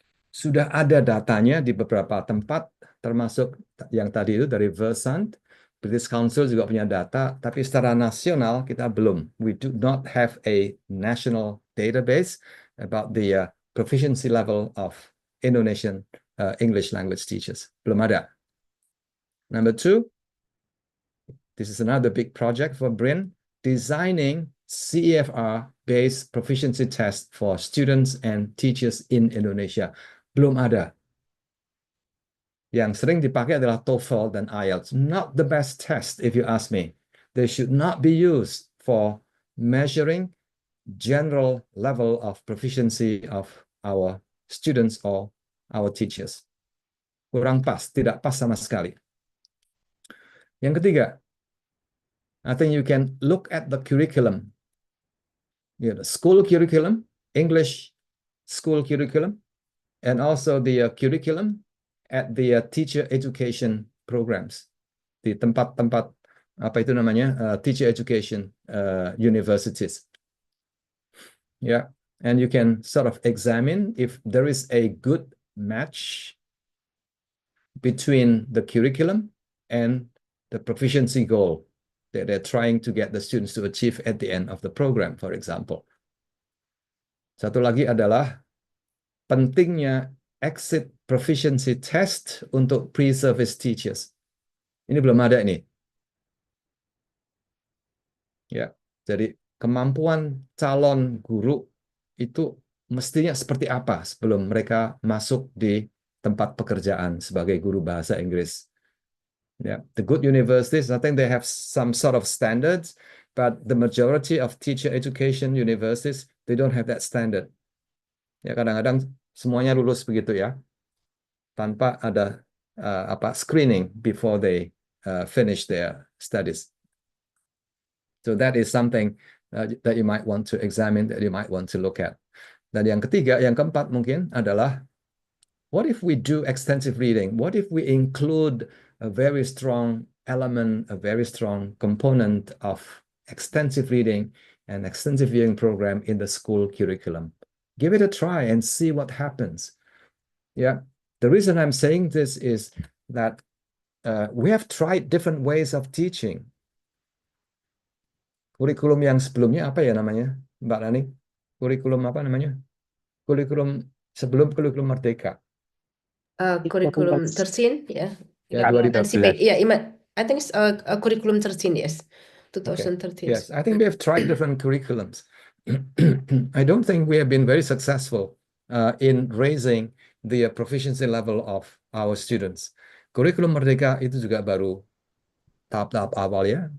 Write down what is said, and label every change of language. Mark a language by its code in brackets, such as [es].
[id] Sudah ada datanya di beberapa tempat, termasuk yang tadi itu dari Versant. British Council juga punya data, tapi secara nasional kita belum. [en] We do not have a national database about the proficiency level of Indonesian English language teachers. [id] Belum ada. [en] Number 2, this is another big project for BRIN, designing CEFR-based proficiency tests for students and teachers in Indonesia. [id] Belum ada. Yang sering dipakai adalah TOEFL dan IELTS. [en] Not the best test, if you ask me. They should not be used for measuring general level of proficiency of our students or our teachers. [id] Kurang pas, tidak pas sama sekali. Yang ketiga, [en] I think you can look at the curriculum. The school curriculum, English school curriculum, and also the curriculum at the teacher education programs, [id] di tempat-tempat [en] teacher education universities. Yeah, and you can sort of examine if there is a good match between the curriculum and the proficiency goal that they're trying to get the students to achieve at the end of the program, for example. [id] Satu lagi adalah pentingnya exit proficiency test untuk pre-service teachers. Ini belum ada ini. Ya, jadi kemampuan calon guru itu mestinya seperti apa sebelum mereka masuk di tempat pekerjaan sebagai guru bahasa Inggris. [en] Yeah, the good universities, I think they have some sort of standards, but the majority of teacher education universities, they don't have that standard. [id] Ya, kadang-kadang semuanya lulus begitu ya, tanpa ada screening [en] before they finish their studies. So that is something that you might want to examine, that you might want to look at. [id] Dan yang ketiga, yang keempat mungkin adalah, [en] what if we do extensive reading? What if we include a very strong element, a very strong component of extensive reading and extensive viewing program in the school curriculum? Give it a try and see what happens. Yeah, the reason I'm saying this is that we have tried different ways of teaching. [id] Kurikulum yang sebelumnya apa ya namanya, Mbak Rani? Kurikulum apa namanya? Kurikulum sebelum kurikulum Merdeka. [en] Curriculum 13, yeah. [id] Ya, 2013. [en] Yeah, I think it's curriculum 13, yes. [id] 2013. [en] Okay. Yes, I think we have tried different curriculums. I don't think we have been very successful in raising the proficiency level of our students. [id] Kurikulum Merdeka itu juga baru tahap-tahap awal ya.